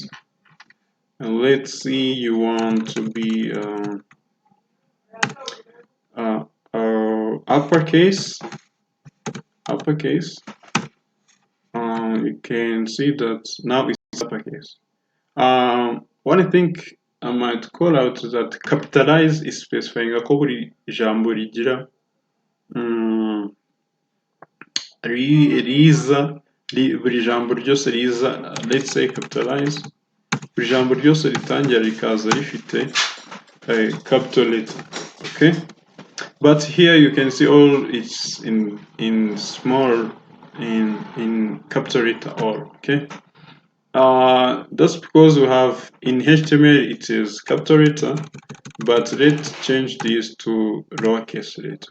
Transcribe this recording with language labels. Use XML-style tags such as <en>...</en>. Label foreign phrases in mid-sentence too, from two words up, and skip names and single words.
<en>And let's see you want to be uppercase. You can see that now it's uppercase. What I think I might call out is that capitalize is specifying</en> <rw>ko buri jambo rigira riza buri jambo ryose riza.</rw> <en>Let's say capitalize,</en> <rw>buri jambo ryose ritangira rikaza rifite</rw> <en>capital letter. Okay, but here you can see all it's in small in capital letter all. Okay, that's because we have in HTML it is capital letter, but let's change this to lowercase letter.</en>